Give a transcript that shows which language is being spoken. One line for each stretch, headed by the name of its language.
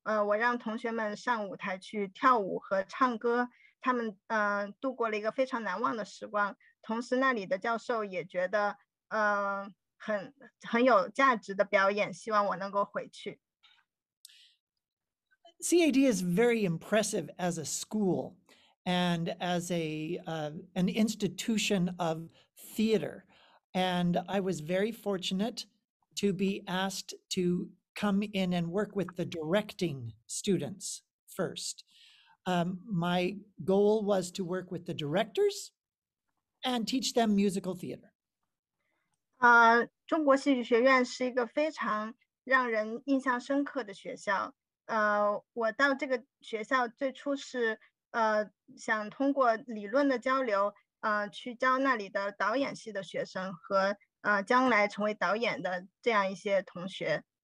Chinese: 我让同学们上舞台去跳舞和唱歌，他们度过了一个非常难忘的时光。同时那里的教授也觉得很有价值的表演，希望我能够回去。
English: CAD is very impressive as a school and as an institution of theater. And I was very fortunate to be asked to come in and work with the directing students first. My goal was to work with the directors and teach them musical theater.
Chinese: 中国戏剧学院是一个非常让人印象深刻的学校。我到这个学校最初是想通过理论的交流，去教那里的导演系的学生和将来成为导演的这样一些同学。